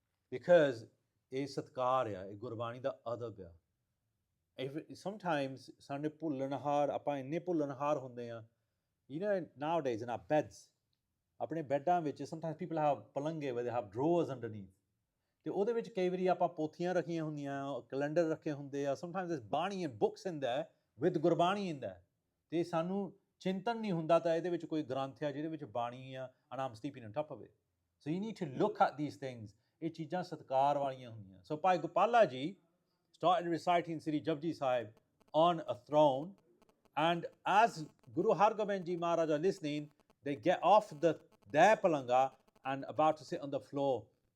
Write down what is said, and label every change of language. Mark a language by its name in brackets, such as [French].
[Punjabi] Because ਇਹ ਸਤਕਾਰ ਆ, ਇਹ ਗੁਰਬਾਣੀ ਦਾ ਅਦਬ ਆ. Sometimes ਸਾਡੇ ਭੁੱਲਣਹਾਰ, ਆਪਾਂ ਇੰਨੇ ਭੁੱਲਣਹਾਰ ਹੁੰਦੇ ਆ. [English] You know, nowadays in our beds, [Punjabi] ਆਪਣੇ ਬੈੱਡਾਂ ਵਿੱਚ [English] sometimes people have ਪਲੰਗੇ where they have drawers underneath. [Punjabi] ਤੇ ਉਹਦੇ ਵਿੱਚ ਕਈ ਵਾਰੀ ਆਪਾਂ ਪੋਥੀਆਂ ਰੱਖੀਆਂ ਹੁੰਦੀਆਂ, ਕੈਲੰਡਰ ਰੱਖੇ ਹੁੰਦੇ ਆ. [English] Sometimes there's Bani and books in there with Gurbani in there. [Punjabi] ਤੇ ਸਾਨੂੰ ਚਿੰਤਨ ਨਹੀਂ ਹੁੰਦਾ ਤਾਂ ਇਹਦੇ ਵਿੱਚ ਕੋਈ ਗ੍ਰੰਥ ਆ ਜਿਹਦੇ ਵਿੱਚ ਬਾਣੀ ਆ, [English] and I'm sleeping on top of it. So you need to look at these things. [Punjabi] ਇਹ ਚੀਜ਼ਾਂ ਸਤਕਾਰ ਵਾਲੀਆਂ ਹੁੰਦੀਆਂ. [English] So Bhai Gopala Ji started reciting Sri Japji Sahib on a throne, and as Guru Hargobind Ji Maharaj are listening, they get off their palanga and about to sit on the floor.